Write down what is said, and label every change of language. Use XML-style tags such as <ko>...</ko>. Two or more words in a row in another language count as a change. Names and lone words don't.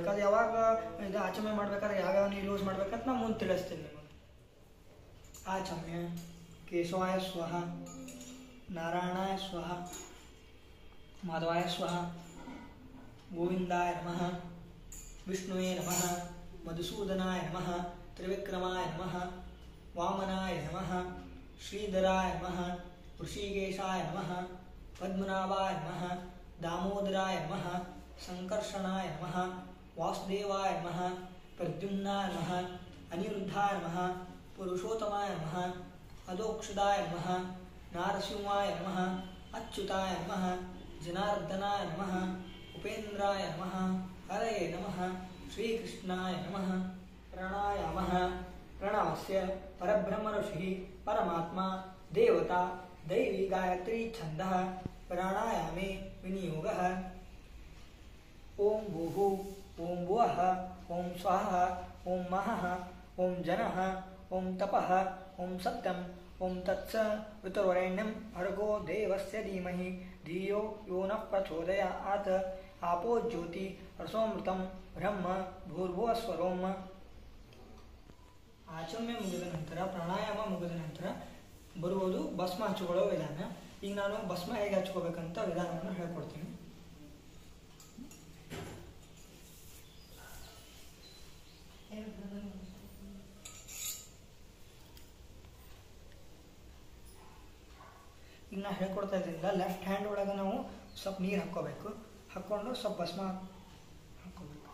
<kn>ಅದು ಯಾವಾಗ ಇದು ಆಚಮನೆ ಮಾಡಬೇಕಾದ್ರೆ ಯಾವ್ಯಾವ ನೀರು ಯೂಸ್ ಮಾಡ್ಬೇಕಂತ ನಾನು ಮುಂದೆ ತಿಳಿಸ್ತೀನಿ ನಿಮಗೆ.</kn> <sa>ಆಚಮ್ಯ ಕೇಶವಾಯ ಸ್ವಹ, ನಾರಾಯಣಾಯ ಸ್ವಹ, ಮಾಧವಾಯ ಸ್ವಹ, ಗೋವಿಂದಾಯ ನಮಃ, ವಿಷ್ಣುವೇ ನಮಃ, ಮಧುಸೂದನಾಯ ನಮಃ, ತ್ರಿವಿಕ್ರಮಾಯ ನಮಃ, ವಾಮನಾಯ ನಮಃ, ಶ್ರೀಧರಾಯ ನಮಃ, ಋಷಿಕೇಶಾಯ ನಮಃ, ಪದ್ಮನಾಭಾಯ ನಮಃ, ದಾಮೋದರಾಯ ನಮಃ, ಸಂಕರ್ಷಣಾಯ ನಮಃ, ವಾಸುದೇವಾಯ ನಮಃ, ಪ್ರದ್ಯುಮ್ನಾಯ ನಮಃ, ಅನಿರುದ್ಧಾಯ ನಮಃ, ಪುರುಷೋತ್ತಮಾಯ ನಮಃ, ಅಧೋಕ್ಷದಾಯ ನಮಃ, ನಾರಸಿಂಹಾಯ ನಮಃ, ಅಚ್ಯುತಾಯ ನಮಃ, ಜನಾರ್ದನಾಯ ನಮಃ, ಉಪೇಂದ್ರಾಯ ನಮಃ, ಹರಯೇ ನಮಃ, ಶ್ರೀಕೃಷ್ಣಾಯ ನಮಃ. ಪ್ರಣಾಯಾಮಃ. ಪ್ರಣವಸ್ಯ ಪರಬ್ರಹ್ಮ ಋಷಿಃ ಪರಮಾತ್ಮ ದೇವತಾ ದೈವಿ ಗಾಯತ್ರಿ ಛಂದಃ ಪ್ರಾಣಾಯಾಮೇ ವಿನಿಯೋಗಃ. ಓಂ ಭೂಃ ಓಂ ಭುವಃ ಓಂ ಸ್ವಃ ಓಂ ಮಹಃ ಓಂ ಜನಃ ಓಂ ತಪಃ ಓಂ ಸತ್ಯಂ ಓಂ ತತ್ಸ ವಿತುರ್ವರೆಣ್ಯಂ ಭರ್ಗೋ ದೇವಸ್ಯ ಧೀಮಹಿ ಧಿಯೋ ಯೋ ನಃ ಪ್ರಚೋದಯಾತ್. ಆಪೋ ಜ್ಯೋತಿ ರಸೋಮೃತಂ ಬ್ರಹ್ಮ ಭೂರ್ಭುವಸ್ವರೋಂ.</sa> <kn>ಆಚಮ್ಯ ಮುಗಿದ ನಂತರ, ಪ್ರಾಣಾಯಾಮ ಮುಗಿದ ನಂತರ ಬರುವುದು ಭಸ್ಮ ಹಚ್ಕೊಳ್ಳೋ ವಿಧಾನ. ಈಗ ನಾನು ಭಸ್ಮ ಹೇಗೆ ಹಚ್ಕೋಬೇಕಂತ ವಿಧಾನವನ್ನು ಹೇಳ್ಕೊಡ್ತೀನಿ. ಈಗ ನಾ ಹೇಳ್ಕೊಡ್ತಾ ಇದ್ರಿಂದ</kn> <en>left hand</en> <kn>ಒಳಗೆ ನಾವು ಸ್ವಲ್ಪ ನೀರು ಹಾಕ್ಕೋಬೇಕು, ಹಾಕ್ಕೊಂಡು ಸ್ವಲ್ಪ ಭಸ್ಮ ಹಾಕ್ಕೋಬೇಕು.</kn>